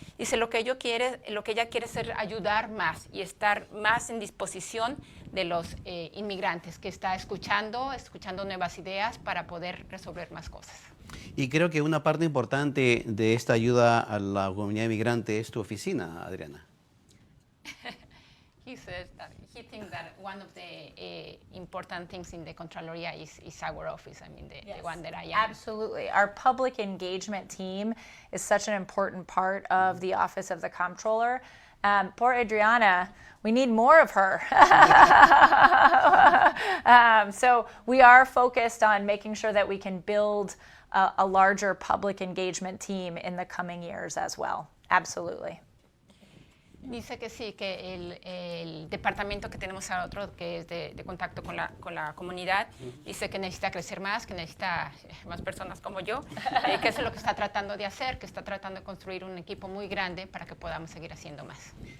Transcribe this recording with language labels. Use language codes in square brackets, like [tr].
[es] Dice lo que ella quiere es ayudar más y estar más en disposición de los inmigrantes, que está escuchando nuevas ideas para poder resolver más cosas. Y creo que una parte importante de esta ayuda a la comunidad inmigrante es tu oficina, Adriana. [en] He says that he thinks that one of the important things in the Contraloría is our office. I mean, the one that I am. Absolutely. Our public engagement team is such an important part of the Office of the Comptroller. Poor Adriana, we need more of her. So we are focused on making sure that we can build a larger public engagement team in the coming years as well. Absolutely. [es] Dice que sí, que el departamento que tenemos ahora otro, que es de contacto con la comunidad, dice que necesita crecer más, que necesita más personas como yo, que eso es lo que está tratando de hacer, que está tratando de construir un equipo muy grande para que podamos seguir haciendo más.